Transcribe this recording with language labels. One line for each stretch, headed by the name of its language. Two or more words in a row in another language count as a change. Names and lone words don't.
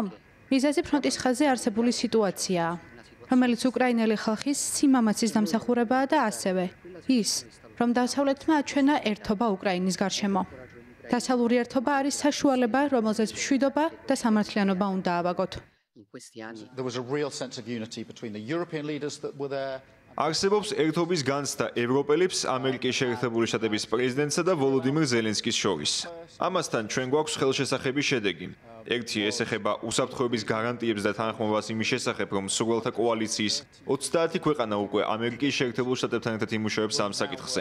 Georgian: მიზეზი ფრონტის ხაზზე არსებული სიტუაციაა, რომელიც უკრაინელი ხალხის სიმამაცის დამსახურებაა და ასევე ის, რომ დასავლეთმა აჩვენა ერთობა უკრაინის გარშემო. დასავლური ერთობა არის საშუალება, რომელზეც მშვიდობა და სამართლიანობა უნდა ავაგოთ.
English: There was a real sense of unity between the European leaders that were there.
Georgian: არსებობს ერთობის განცდა ევროპელებს, ამერიკის შეერთებული შტატების პრეზიდენტსა და ვოლოდიმირ ზელენსკის შორის. ამასთან ჩვენ გვაქვს ხელშესახების შედეგი. ერთი ეს ეხება უსაფრთხოების გარანტიებს და თანხმობას იმის შესახებ, რომ მსურველთა კოალიციის 30 ქვეყანა უკვე ამერიკის შეერთებულ შტატებთან ერთად იმუშავებს ამ საკითხზე.